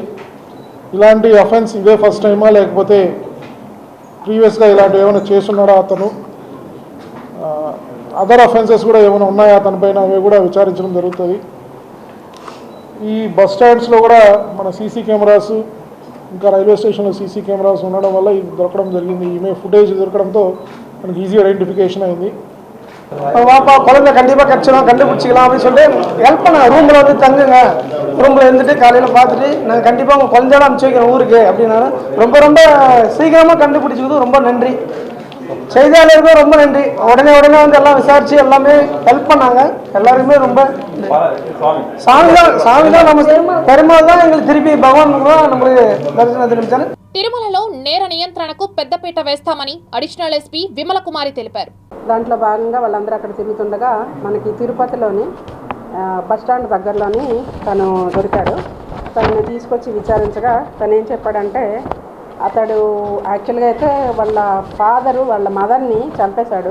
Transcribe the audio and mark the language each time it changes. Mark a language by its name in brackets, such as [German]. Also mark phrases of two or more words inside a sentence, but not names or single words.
[Telugu] ఇలాంటి అఫెన్స్ ఇదే [English] first time [Telugu] లేకపోతే ప్రీవియస్గా ఇలాంటివి ఏమైనా చేస్తున్నాడా అతను, [English] other offences [Telugu] కూడా ఏమైనా ఉన్నాయా అతనిపైన, అవి కూడా విచారించడం జరుగుతుంది. ఈ బస్ స్టాండ్స్లో కూడా మన [English] CC cameras [Telugu] ఇంకా రైల్వే స్టేషన్లో [English] CC cameras [Telugu] ఉండడం వల్ల ఇది దొరకడం జరిగింది. ఈమె ఫుటేజ్ దొరకడంతో మనకి ఈజీ [Tamil] ஐடென்டிஃபிகேஷன் ஆயிடுது. வாப்பா குழந்தை கண்டிப்பாக கிடச்சிடும், கண்டுபிடிச்சிக்கலாம் அப்படின்னு சொல்லிட்டு ஹெல்ப் பண்ண ரூமில் வந்து தங்குங்க, ரூமில் இருந்துட்டு காலையில் பார்த்துட்டு நாங்கள் கண்டிப்பாக உங்கள் குழந்தையோட அனுப்பிச்சி வைக்கிறோம் ஊருக்கு அப்படின்னாலும் ரொம்ப ரொம்ப சீக்கிரமாக கண்டுபிடிச்சிக்கிறது ரொம்ப நன்றி. செய்தியாளருக்கும் ரொம்ப நன்றி. உடனே வந்து எல்லாம் விசாரித்து எல்லாமே ஹெல்ப் பண்ணாங்க. எல்லாருமே ரொம்ப சாமி தான் நம்ம பெருமாள் தான் எங்களுக்கு திருப்பி பகவான் தான் நம்மளுக்கு தரிசனம் தெரிவித்தாரு. [Telugu] తిరుమలలో నేర నియంత్రణకు పెద్దపీట వేస్తామని అడిషనల్ ఎస్పీ విమల కుమారి తెలిపారు. దాంట్లో భాగంగా వాళ్ళందరూ అక్కడ తిరుగుతుండగా మనకి తిరుపతిలోని బస్టాండ్ దగ్గరలోని తను దొరికాడు. తనని తీసుకొచ్చి విచారించగా తను ఏం చెప్పాడంటే అతడు యాక్చువల్గా అయితే వాళ్ళ ఫాదరు వాళ్ళ మదర్ని చంపేశాడు.